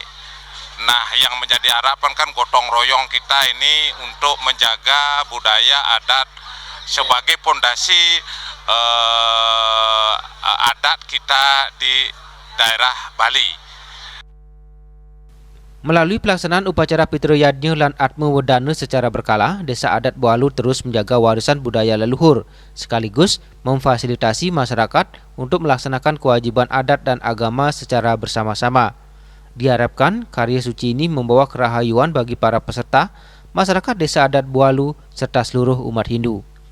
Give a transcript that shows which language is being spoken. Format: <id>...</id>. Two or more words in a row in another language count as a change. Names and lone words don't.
<id>Nah, yang menjadi harapan kan gotong royong kita ini untuk menjaga budaya adat sebagai pondasi adat kita di daerah Bali. Melalui pelaksanaan upacara Pitrayadnya lan Atma Wedana secara berkala, Desa Adat Bualu terus menjaga warisan budaya leluhur, sekaligus memfasilitasi masyarakat untuk melaksanakan kewajiban adat dan agama secara bersama-sama. Diharapkan karya suci ini membawa kerahayuan bagi para peserta, masyarakat Desa Adat Bualu, serta seluruh umat Hindu.</id>